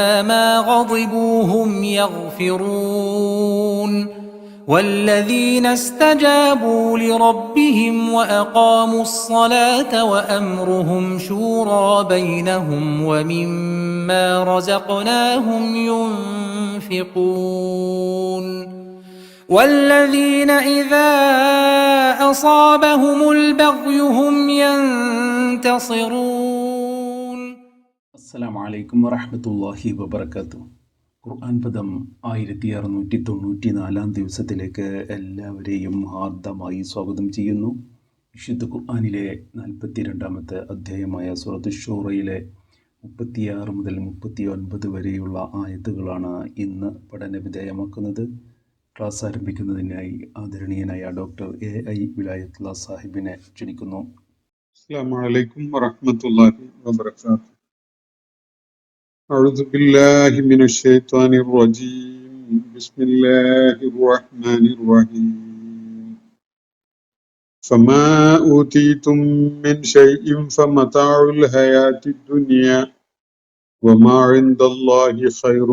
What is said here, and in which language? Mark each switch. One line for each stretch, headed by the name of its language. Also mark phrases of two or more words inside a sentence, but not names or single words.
Arabic: ما غضبوا هم يغفرون والذين استجابوا لربهم وأقاموا الصلاة وأمرهم شورى بينهم ومما رزقناهم ينفقون والذين إذا أصابهم البغي هم ينتصرون. السلام عليكم ورحمة الله وبركاته.
Malayalam: ഖുർആൻ പദം 1694 ദിവസത്തിലേക്ക് എല്ലാവരെയും ഹാർദമായി സ്വാഗതം ചെയ്യുന്നു. വിശുദ്ധ ഖുർആനിലെ 42-ാമത്തെ അധ്യായമായ സൂറത്ത് ശൂറയിലെ 36 മുതൽ 39 വരെയുള്ള ആയത്തുകളാണ് ഇന്ന് പഠനവിധേയമാക്കുന്നത്. ക്ലാസ് ആരംഭിക്കുന്നതിനായി ആദരണീയനായ ഡോക്ടർ AI വിലായത്തുള്ള സാഹിബിനെ ക്ഷണിക്കുന്നു.
Arabic: السلام عليكم ورحمة الله وبركاته. أعوذ بالله من الشيطان الرجيم. بسم الله الرحمن الرحيم. فما أوتيتم من شيء فمتاع الحياة الدنيا وما عند الله خير